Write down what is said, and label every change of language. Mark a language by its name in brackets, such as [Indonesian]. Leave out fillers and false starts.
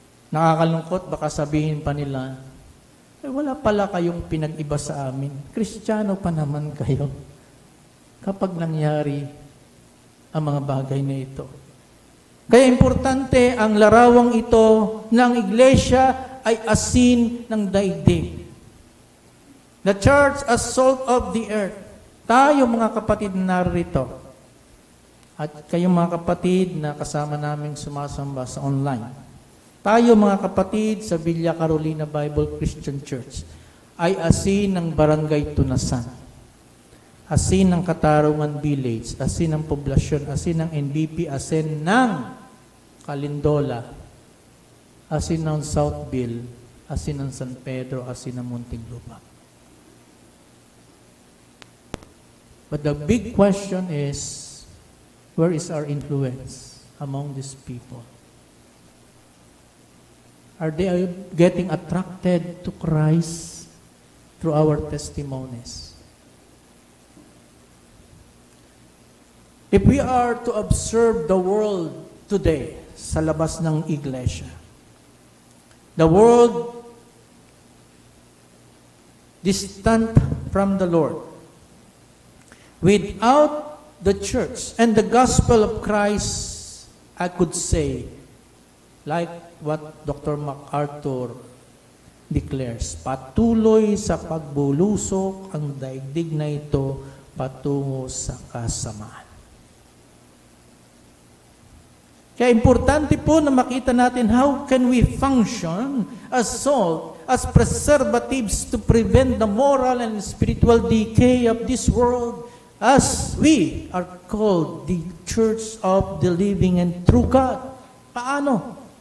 [Filipino] Nakakalungkot, baka sabihin pa nila, wala pala kayong pinag-iba sa amin. Kristiyano pa naman kayo. Kapag nangyari ang mga bagay na ito. Kaya importante ang larawang ito ng iglesia ay asin ng daigdig. [English] The church as salt of the earth. [Filipino] Tayo mga kapatid narito. At kayong mga kapatid na kasama naming sumasamba sa online. Tayo mga kapatid sa Villa Carolina Bible Christian Church ay asin ng Barangay Tunasan, asin ng Katarungan Village, asin ng poblasyon, asin ng NBP, asin ng Calindola, asin ng Southville, asin ng San Pedro, asin ng Muntinlupa. [English] But the big question is, where is our influence among these people? Are they getting attracted to Christ through our testimonies? If we are to observe the world today [Filipino] sa labas ng iglesia, [English] the world distant from the Lord, without the church and the gospel of Christ, I could say, like what Dr. MacArthur declares, [Filipino] patuloy sa pagbulusok ang daigdig na ito patungo sa kasamaan. Kaya importante po na makita natin [English] how can we function as salt, as preservatives to prevent the moral and spiritual decay of this world as we are called the Church of the Living and True God. [Filipino] Paano?